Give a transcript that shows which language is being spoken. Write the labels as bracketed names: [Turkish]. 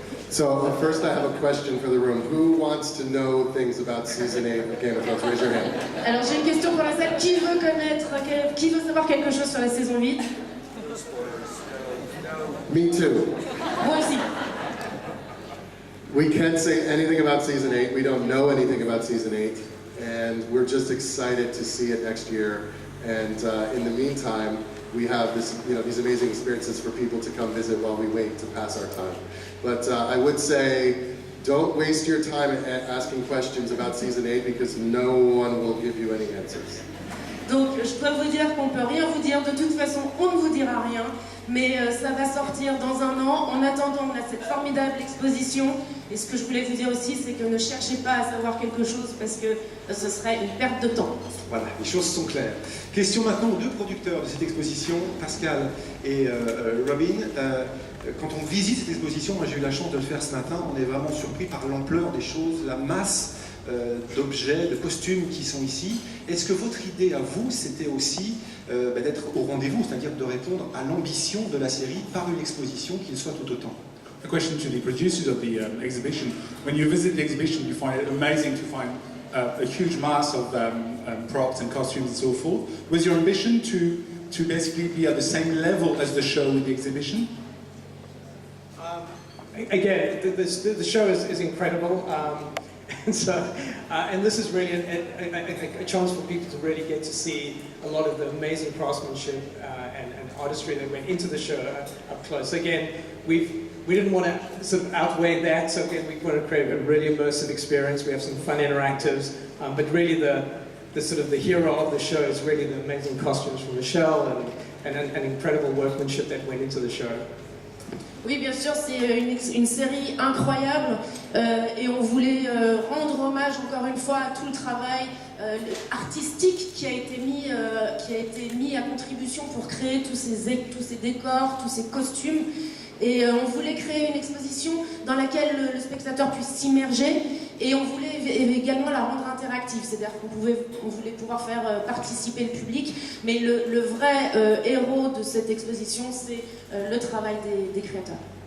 [English] So first I have a question for the room. Who wants to know things about season 8 of Game of Thrones? Raise your hand. [French] Alors j'ai une question pour la salle. Qui veut savoir quelque chose sur la saison 8? [English] Me too. [French] Moi aussi. [English] We can't say anything about season 8. We don't know anything about season 8. And we're just excited to see it next year. And in the meantime, we have these amazing experiences for people to come visit while we wait to pass our time. But I would say, don't waste your time asking questions about season 8 because no one will give you any answers. [French] Donc je peux vous dire qu'on peut rien vous dire. De toute façon, on ne vous dira rien. Mais ça va sortir dans un an. En attendant, on a cette formidable exposition. Et ce que je voulais vous dire aussi, c'est que ne cherchez pas à savoir quelque chose parce que ce serait une perte de temps. Voilà, les choses sont claires. Question maintenant aux deux producteurs de cette exposition, Pascal et Robin. Quand on visite cette exposition, moi j'ai eu la chance de le faire ce matin, on est vraiment surpris par l'ampleur des choses, la masse d'objets, de costumes qui sont ici. Est-ce que votre idée à vous, c'était aussi d'être au rendez-vous, c'est-à-dire de répondre à l'ambition de la série par une exposition qui le soit tout autant? [English] A question to the producers of the exhibition. When you visit the exhibition, you find it amazing to find a huge mass of props and costumes and so forth. Was your ambition to basically be at the same level as the show with the exhibition? Again, the show is incredible, and this is really a chance for people to really get to see a lot of the amazing craftsmanship and artistry that went into the show up close. Again, we didn't want to sort of outweigh that, so again, we want to create a really immersive experience. We have some fun interactives, but really the sort of the hero of the show is really the amazing costumes from Michelle and incredible workmanship that went into the show. [French] Oui, bien sûr, c'est une série incroyable et on voulait rendre hommage encore une fois à tout le travail artistique qui a été mis à contribution pour créer tous ces décors, tous ces costumes. Et on voulait créer une exposition dans laquelle le spectateur puisse s'immerger et on voulait également la rendre interactive, c'est-à-dire qu'on voulait pouvoir faire participer le public, mais le vrai héros de cette exposition, c'est le travail des créateurs.